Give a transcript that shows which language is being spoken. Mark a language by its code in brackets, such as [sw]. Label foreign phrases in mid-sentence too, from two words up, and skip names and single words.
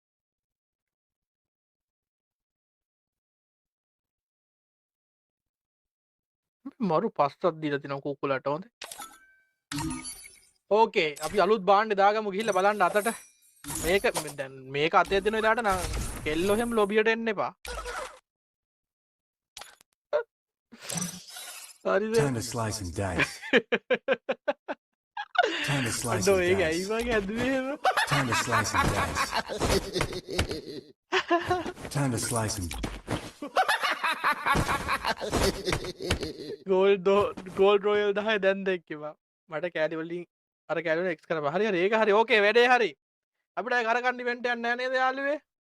[si] මරු පස්සක් දීලා තිනවා කුකුලට හොඳ. ඕකේ අපි අලුත් බාණ්ඩේ දාගමු ගිහිල්ලා බලන්න අතට. මේක දැන් මේක අතේ දෙන වෙලාවට නම් කෙල්ලෝ හැම ලොබියට එන්න එපා. හරිද? [en] Time to slice and dice. Time to slice [si] අඩෝ [en] and [si] ඒක [en] dice. [si] ඇයි වගේ ඇදුවේ එහෙම? [en] Time to slice and dice. Time to slice and [si] ගෝල්ඩ් රොයල් 10 දැන් දෙක්කවා. මට කෑලි වලින් අර කෑලි වල එක්ස් කරපන්. හරි හරි ඒක හරි. ඕකේ වැඩේ හරි. අපිට අර කරගන්න ඉවෙන්ට් එකක් නෑ නේද යාළුවේ?